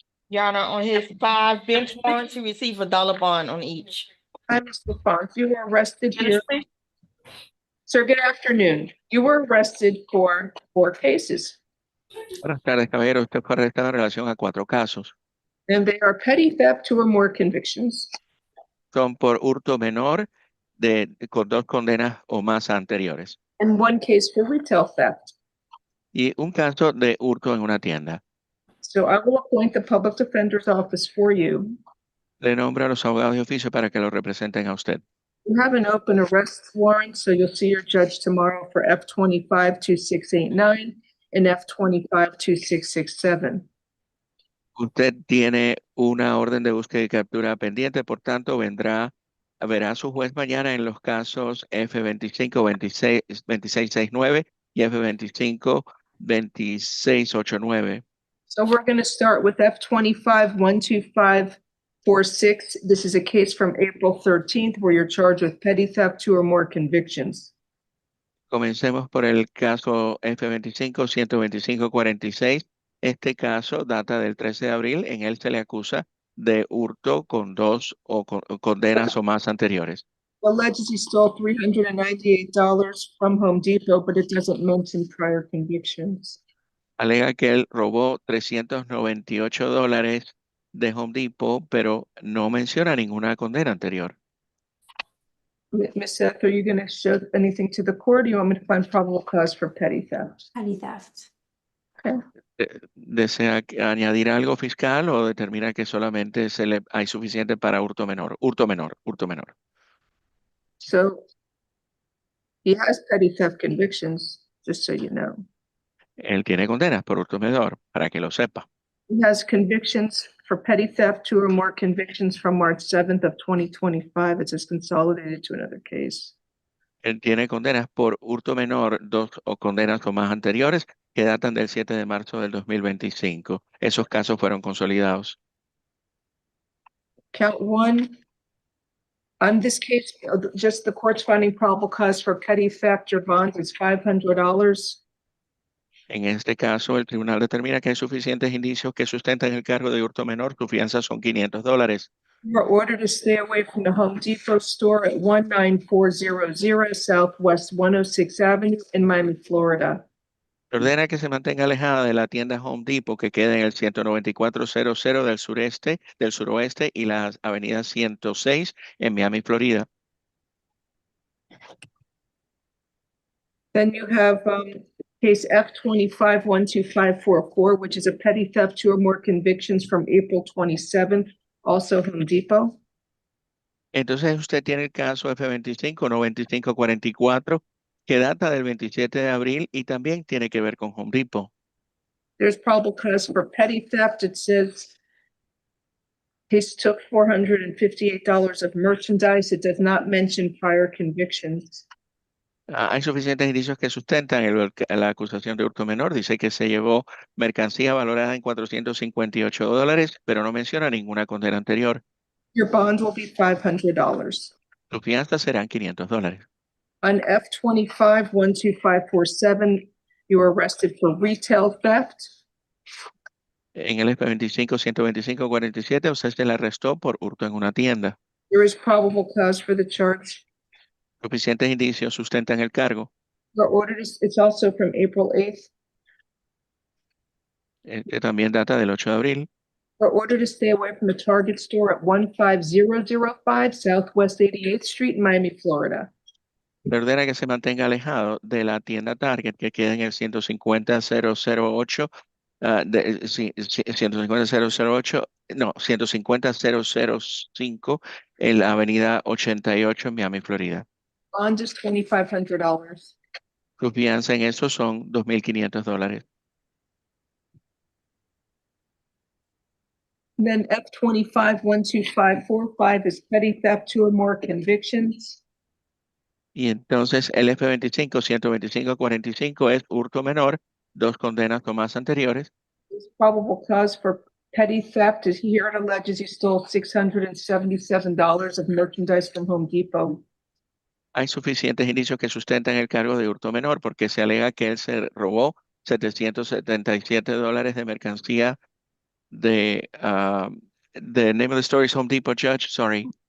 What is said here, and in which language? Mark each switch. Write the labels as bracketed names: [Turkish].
[English] Your Honor, on his 5 bench warrants, he received $1 bond on each. Hi, Mr. Font. You were arrested here. Sir, good afternoon. You were arrested for 4 cases. [Spanish] Buenas tardes, caballero. Usted fue arrestado en relación a 4 casos. [English] And they are petty theft, 2 or more convictions. [Spanish] Son por hurto menor con 2 condenas o más anteriores. [English] And 1 case for retail theft. [Spanish] Y un caso de hurto en una tienda. [English] So I will appoint the public defender's office for you. [Spanish] Le nombro a los abogados de oficio para que lo representen a usted. [English] You have an open arrest warrant, so you'll see your judge tomorrow for F-25-2689 and F-25-2667. [Spanish] Usted tiene una orden de búsqueda y captura pendiente, por tanto, vendrá Verá su juez mañana en los casos F25 2669 y F25 2689. [English] So we're going to start with F25 12546. This is a case from April 13th where you're charged with petty theft, 2 or more convictions. [Spanish] Comencemos por el caso F25 12546. Este caso data del 13 de abril. En él se le acusa de hurto con 2 o condenas o más anteriores. [English] Alleges he stole $398 from Home Depot, but it doesn't mention prior convictions. [Spanish] Alega que él robó $398 de Home Depot, pero no menciona ninguna condena anterior. [English] Ms. Seth, are you going to show anything to the court? Or do you want me to find probable cause for petty theft? Petty theft. Okay. [Spanish] ¿Desea añadir algo fiscal o determina que solamente hay suficiente para hurto menor? Hurto menor. [English] So he has petty theft convictions, just so you know. [Spanish] Él tiene condenas por hurto menor, para que lo sepa. [English] He has convictions for petty theft, 2 or more convictions from March 7th of 2025. It says consolidated to another case. [Spanish] Él tiene condenas por hurto menor, 2 o condenas o más anteriores que datan del 7 de marzo del 2025. Esos casos fueron consolidados. [English] Count 1. On this case, just the court's finding probable cause for petty theft or bond is $500. [Spanish] En este caso, el tribunal determina que hay suficientes indicios que sustentan el cargo de hurto menor. Su fianza son $500. [English] You are ordered to stay away from the Home Depot store at 19400 Southwest 106th Avenue in Miami, Florida. [Spanish] Ordena que se mantenga alejada de la tienda Home Depot que queda en el 19400 del suroeste y la avenida 106 en Miami, Florida. [English] Then you have case F25 12544, which is a petty theft, 2 or more convictions from April 27th, also Home Depot. [Spanish] Entonces usted tiene el caso F25 9544 que data del 27 de abril y también tiene que ver con Home Depot. [English] There's probable cause for petty theft. It says case took $458 of merchandise. It does not mention prior convictions. [Spanish] Hay suficientes indicios que sustentan la acusación de hurto menor. Dice que se llevó mercancía valorada en $458, pero no menciona ninguna condena anterior. [English] Your bond will be $500. [Spanish] Su fianza serán $500. [English] On F25 12547, you were arrested for retail theft. [Spanish] En el F25 12547 usted se le arrestó por hurto en una tienda. [English] There is probable cause for the charge. [Spanish] Suficientes indicios sustentan el cargo. [English] The order it's also from April 8th. [Spanish] Que también data del 8 de abril. [English] We're ordered to stay away from the Target store at 15005 Southwest 88th Street in Miami, Florida. [Spanish] Le ordena que se mantenga alejado de la tienda Target que queda en el 150-008, 150-005 en la avenida 88 en Miami, Florida. [English] Bond is $2,500. [Spanish] Su fianza en eso son $2,500. [English] Then F25 12545 is petty theft, 2 or more convictions. [Spanish] Y entonces el F25 12545 es hurto menor, 2 condenas o más anteriores. [English] There's probable cause for petty theft is here it alleges he stole $677 of merchandise from Home Depot. [Spanish] Hay suficientes indicios que sustentan el cargo de hurto menor porque se alega que él se robó $777 de mercancía [English] the name of the story is Home Depot, Judge, sorry.